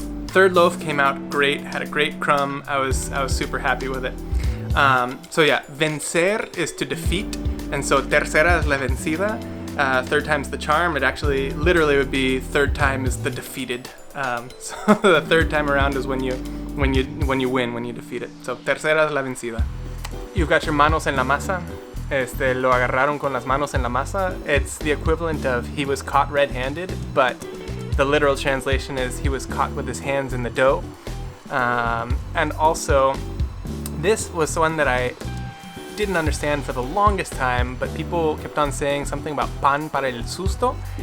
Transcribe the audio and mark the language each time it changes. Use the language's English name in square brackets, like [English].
[English] Third loaf came out great, had a great crumb. I was super happy with it. So yeah, vencer is to defeat, and so [Spanish] tercera es la vencida. [English] Third time's the charm. It actually literally would be third time is the defeated. So the third time around is when you win, when you defeat it. So [Spanish] tercera es la vencida. [English] You've got your [Spanish] manos en la masa. Lo agarraron con las manos en la masa. [English] It's the equivalent of he was caught red-handed, but the literal translation is he was caught with his hands in the dough. And also, this was one that I didn't understand for the longest time, but people kept on saying something about [Spanish] pan para el susto.